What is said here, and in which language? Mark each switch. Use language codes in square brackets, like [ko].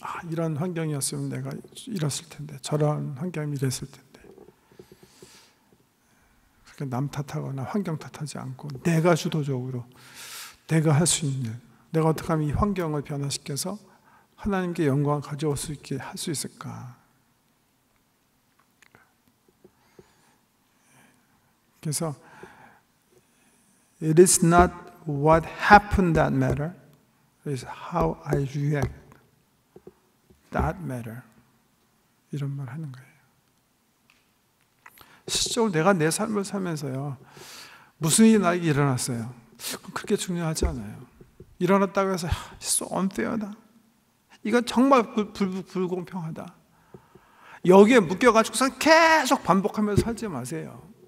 [ko] 이런 환경이었으면 내가 이랬을 텐데, 저런 환경이 이랬을 텐데. 그러니까 남 탓하거나 환경 탓하지 않고 내가 주도적으로 내가 할 수 있는 일, 내가 어떻게 하면 이 환경을 변화시켜서 하나님께 영광을 가져올 수 있게 할 수 있을까? 그래서 [en] it is not what happened that matter, it is how I react that matter. [ko] 이런 말 하는 거예요. 실제로 내가 내 삶을 살면서요, 무슨 일이 나에게 일어났어요. 그렇게 중요하지 않아요. 일어났다고 해서 [en] so unfair [ko] 다. 이건 정말 불공평하다. 여기에 묶여가지고서 계속 반복하면서 살지 마세요.